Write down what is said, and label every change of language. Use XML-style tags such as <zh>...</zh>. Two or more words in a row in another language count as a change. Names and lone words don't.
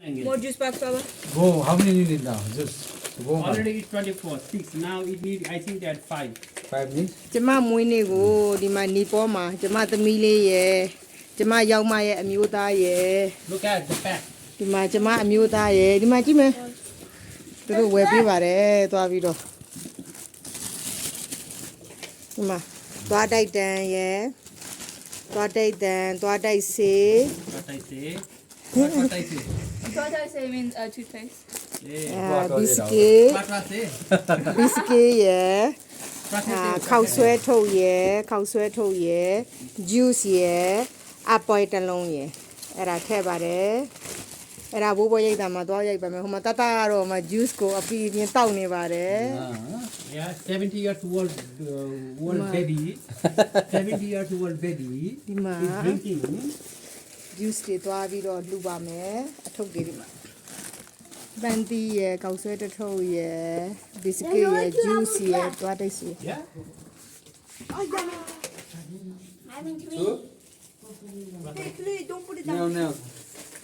<en>More juice box, Baba. Go. How many you need now? Just go. Already it's 24, 6. Now it need, I think that 5. 5 minutes.</en> <my>ကျမမွေးနေ့ကိုဒီမှာနေပေါ်မှာကျမသမီးလေးရယ်ကျမရောက်မရဲ့အမျိုးသားရယ်</my> <en>Look at the pack.</en> <my>ဒီမှာကျမအမျိုးသားရယ်ဒီမှာကြည့်မယ်သူတို့ဝယ်ပေးပါတယ်သွားပြီးတော့ဒီမှာသွားတိုက်တန်ရယ်သွားတိုက်တန်သွားတိုက်စေး</my> <en>What I say? What I say? What I say means toothpaste. Yeah.</en> <my>ဘီစကစ်</my> <en>What I say?</en> <my>ဘီစကစ်ရယ်</my> <en>What I say?</en> <my>ခောက်ဆွဲထုတ်ရယ်ခောက်ဆွဲထုတ်ရယ် juice ရယ်အပွိုင်တစ်လုံးရယ်အဲ့ဒါထည့်ပါတယ်အဲ့ဒါဘိုးဘွားရိတ်တာမှာသွားရိုက်ပါမယ်ဟိုမှာတတကတော့မှ juice ကိုအပီပြင်းတောက်နေပါတယ်</my> <en>Yeah, 70 years old baby. 70 years old baby</en> <my>ဒီမှာ</my> <en>is drinking.</en> <my>juice တွေသွားပြီးတော့လှူပါမယ်အထုပ်တွေဒီမှာပန်တီရယ်ကောက်ဆွဲတစ်ထုပ်ရယ် biscuit ရယ် juice ရယ်သွားတိုက်စီ</my> <en>Yeah. Having to Two? Hey, please don't put it down. No, no.</en>